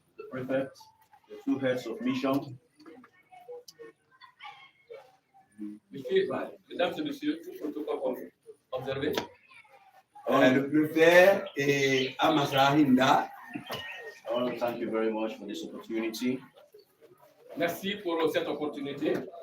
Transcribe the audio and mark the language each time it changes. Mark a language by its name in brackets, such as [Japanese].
[English] Prefect, the two heads of mission, [French] Mesdames et messieurs, tout protocole observé. Le préfet et Amasrahinda. [English] I want to thank you very much for this opportunity. [French] Merci pour cette opportunité.